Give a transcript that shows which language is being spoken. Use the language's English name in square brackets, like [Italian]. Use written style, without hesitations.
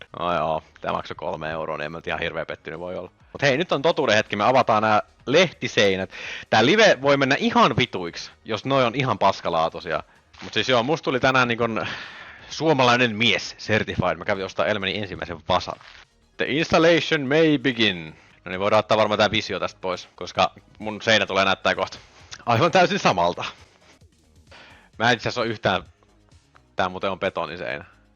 [Finnish] No joo, tää maksoi 3 €, niin en mä ihan hirveä pettynyt voi olla. Mut hei, nyt on totuuden hetki, me avataan nää lehtiseinät. Tää live voi mennä ihan vituiksi, jos noi on ihan paskalaatuisia. Mut siis joo, musta tuli tänään niinkun suomalainen mies certified. Mä kävin ostaa elämäni ensimmäisen vasan. [English] The installation may begin. [Finnish] No niin, voidaan ottaa varmaan tää visio tästä pois, koska mun seinä tulee näyttää kohta aivan täysin samalta. Mä en itse asiassa oo yhtään... Tää muuten on betoniseinä.